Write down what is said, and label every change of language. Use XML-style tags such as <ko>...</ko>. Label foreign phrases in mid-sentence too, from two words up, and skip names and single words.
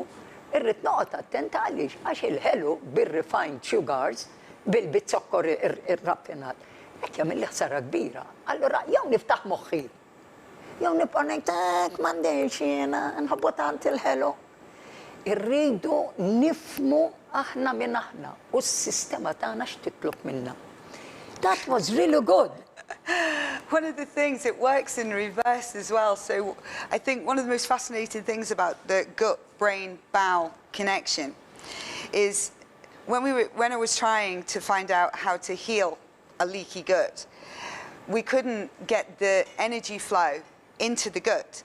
<mt>Irrid noqgħod attenta għaliex għax il-ħelu bir-</mt> <en>refined sugars,</en> <mt>bil-zokkor irraffinat, qed jagħmel li ħsara kbira. Allura jew niftaħ moħħi, jew nibqa' ngħid hekk m'għandix jiena nħobbu tant il-ħelu. Irridu nifhmu aħna minn aħna u s-sistema tagħna x'titlob minna.</mt> <en>That was really good. One of the things, it works in reverse as well. So I think one of the most fascinating things about the gut-brain-bowel connection is when I was trying to find out how to heal a leaky gut, we couldn't get the energy flow into the gut.</en>